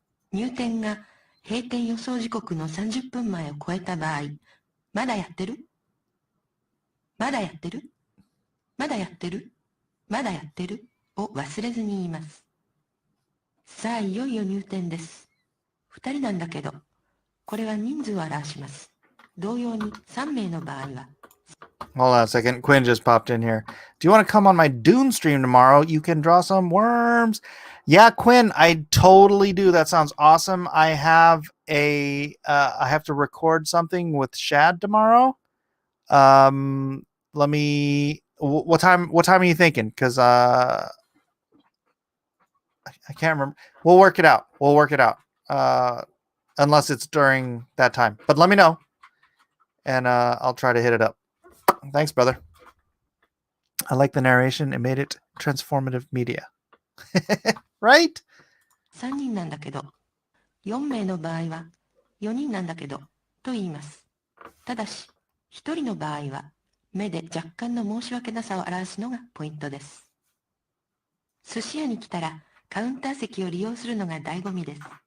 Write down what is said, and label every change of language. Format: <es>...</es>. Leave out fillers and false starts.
<ja>入店が閉店予想時刻の30分前を超えた場合、まだやってる？まだやってる？まだやってる？まだやってる？を忘れずに言います。さあ、いよいよ入店です。2人なんだけど、これは人数を表します。同様に3名の場合は</ja> <en>Hold on a second. Quinn just popped in here. Do you want to come on my Dune stream tomorrow? You can draw some worms. Yeah, Quinn, I totally do. That sounds awesome. I have to record something with Shad tomorrow. Let me. What time are you thinking? Because I can't remember. We'll work it out. Unless it's during that time. But let me know, and I'll try to hit it up. Thanks, brother. I like the narration. It made it transformative media. Right?</en> <ja>3人なんだけど、4名の場合は4人なんだけどと言います。ただし、1人の場合は目で若干の申し訳なさを表すのがポイントです。寿司屋に来たらカウンター席を利用するのが醍醐味です。</ja>